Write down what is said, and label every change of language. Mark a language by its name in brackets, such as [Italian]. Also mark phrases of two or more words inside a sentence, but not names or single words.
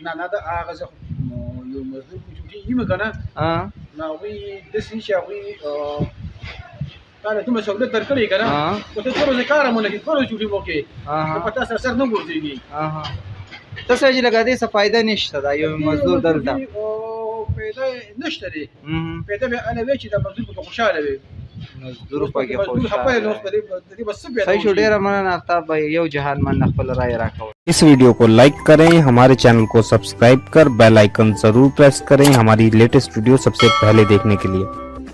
[Pashto] نه دا هغه یو مزدور په چوټي وي که نه، نو هغوی داسې چې هغوی تا له دومره سهولت درکړی که نه، خو ته 2 ورځې کار هم ونه کړې، 2 ورځې چوټي به وکړې نو په تا سره سر نه ګرځېږي. ته څه چې لکه دې څه فایده نشته دا یو مزدور دلته پیدا نشته دی. پیدا به هله وی چې دا مزدور پکې خوشحاله وي، مزدور پکې خوشحاله وي. صحیح شو. ډېره مننه آفتاب بھائی، یو جهان من خپل رائے راکول. [Urdu] اس ویڈیو کو لائک کریں، ہمارے چینل کو سبسکرائب کر [English] bell icon [Urdu] ضرور پریس کریں ہماری [English] latest video [Urdu] سب سے پہلے دیکھنے کے لیے.